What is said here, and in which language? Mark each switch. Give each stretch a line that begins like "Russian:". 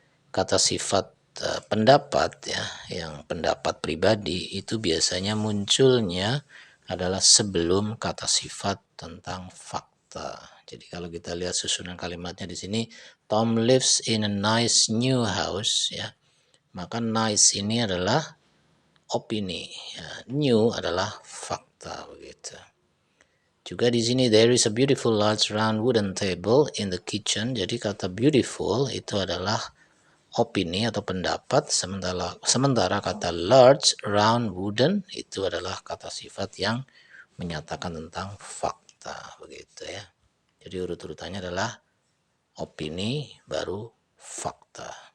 Indonesian: Kata sifat pendapat ya, yang pendapat pribadi itu biasanya munculnya adalah sebelum kata sifat tentang fakta. Jadi kalau kita lihat susunan kalimatnya di sini,
English: Tom lives in a nice new house
Indonesian: ya. Maka nice ini adalah opini, ya. New adalah fakta begitu. Juga di sini
English: there is a beautiful large round wooden table in the kitchen.
Indonesian: Jadi kata beautiful itu adalah opini atau pendapat, sementara kata large round wooden itu adalah kata sifat yang menyatakan tentang fakta begitu ya. Jadi urut-urutannya adalah opini baru fakta.